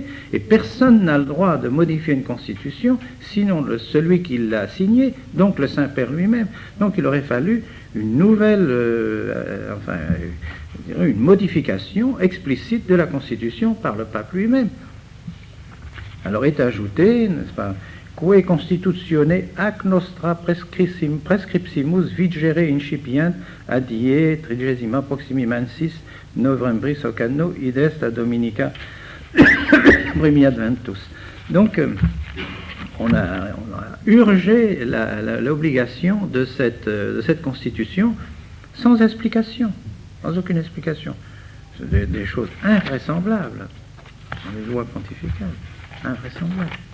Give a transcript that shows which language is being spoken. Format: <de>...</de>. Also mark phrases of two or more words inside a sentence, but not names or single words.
<fr>Et personne n'a le droit de modifier une Constitution, sinon celui qui l'a signée, donc le Saint-Père lui-même. Donc il aurait fallu une nouvelle, une modification explicite de la Constitution par le pape lui-même. Alors est ajouté, n'est-ce pas,</fr> <la>quae constitutione ac nostra prescriptimus vigere incipient adie 30 proximi mensis novembris hoc anno id est a dominica primi adventus.</la> <fr>Donc on a urgé l'obligation de cette constitution sans explication, sans aucune explication. C'est des choses invraisemblables dans les lois pontificales. Invraisemblable.</fr>